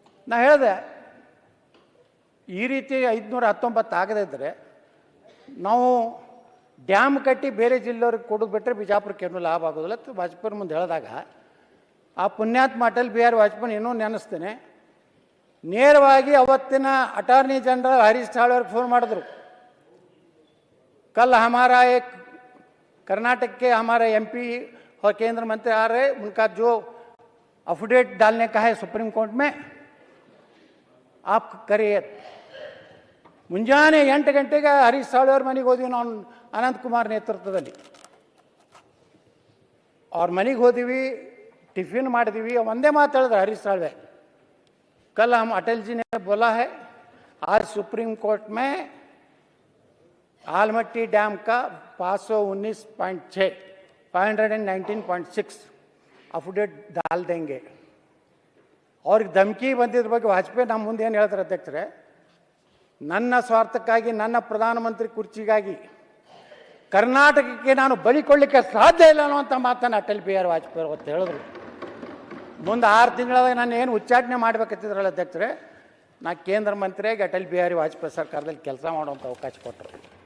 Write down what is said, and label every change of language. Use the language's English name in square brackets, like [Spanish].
[Kannada] ನಾ ಹೇಳಿದೆ, ಈ ರೀತಿ 519 ಆಗದೇ ಇದ್ದರೆ ನಾವು ಡ್ಯಾಮ್ ಕಟ್ಟಿ ಬೇರೆ ಜಿಲ್ಲೆಯವ್ರಿಗೆ ಕೊಡೋದು ಬಿಟ್ಟರೆ ಬಿಜಾಪುರಕ್ಕೆ ಏನೂ ಲಾಭ ಆಗೋದಿಲ್ಲ ಅಂತ ವಾಜಪೇಯಿ ಮುಂದೆ ಹೇಳಿದಾಗ, ಆ ಪುಣ್ಯಾತ್ಮ ಅಟಲ್ ಬಿಹಾರಿ ವಾಜಪೇಯಿ ಏನೋ ನೆನೆಸ್ತೇನೆ. ನೇರವಾಗಿ ಅವತ್ತಿನ ಅಟಾರ್ನಿ ಜನರಲ್ ಹರೀಶ್ ಸಾಳ್ವೆ ಅವ್ರಿಗೆ ಫೋನ್ ಮಾಡಿದ್ರು. [Hindi] कल हमारा एक कर्नाटक के हमारे MP और केंद्र मंत्री आ रहे, उनका जो अफिडेविट डालने का है सुप्रीम कोर्ट में, आप करिए. [Kannada] ಮುಂಜಾನೆ 8 ಗಂಟೆಗೆ ಹರೀಶ್ ಸಾಳ್ವೆ ಅವ್ರ ಮನೆಗೆ ಹೋದ್ವಿ ನಾವು, ಅನಂತಕುಮಾರ್ ನೇತೃತ್ವದಲ್ಲಿ. ಅವ್ರ ಮನೆಗೆ ಹೋದಿವಿ, ಟಿಫಿನ್ ಮಾಡಿದ್ವಿ. ಒಂದೇ ಮಾತು ಹೇಳಿದ್ರು ಹರೀಶ್ ಸಾಳ್ವೆ, [Hindi] कल हम अटल जी ने बोला है आज सुप्रीम कोर्ट में आलमट्टी डैम का 519.6 519.6 अफिडेविट डाल देंगे. [Kannada] ಅವ್ರಿಗೆ ಧಮಕಿ ಬಂದಿದ್ರ ಬಗ್ಗೆ ವಾಜಪೇಯಿ ನಮ್ಮ ಮುಂದೆ ಏನು ಹೇಳ್ತಾರೆ ಅಧ್ಯಕ್ಷರೇ, ನನ್ನ ಸ್ವಾರ್ಥಕ್ಕಾಗಿ, ನನ್ನ ಪ್ರಧಾನಮಂತ್ರಿ ಕುರ್ಚಿಗಾಗಿ ಕರ್ನಾಟಕಕ್ಕೆ ನಾನು ಬಲಿ ಕೊಡಲಿಕ್ಕೆ ಸಾಧ್ಯ ಇಲ್ಲ ಅನ್ನುವಂಥ ಮಾತನ್ನು ಅಟಲ್ ಬಿಹಾರಿ ವಾಜಪೇಯಿ ಅವತ್ತು ಹೇಳಿದ್ರು. ಮುಂದೆ 6 ತಿಂಗಳಾಗ ನಾನು ಏನು ಉಚ್ಚಾಟನೆ ಮಾಡ್ಬೇಕಂತಿದ್ರಲ್ಲ ಅಧ್ಯಕ್ಷರೇ, ನಾ ಕೇಂದ್ರ ಮಂತ್ರಿಯಾಗಿ ಅಟಲ್ ಬಿಹಾರಿ ವಾಜಪೇಯಿ ಸರ್ಕಾರದಲ್ಲಿ ಕೆಲಸ ಮಾಡುವಂಥ ಅವಕಾಶ ಕೊಟ್ಟರು.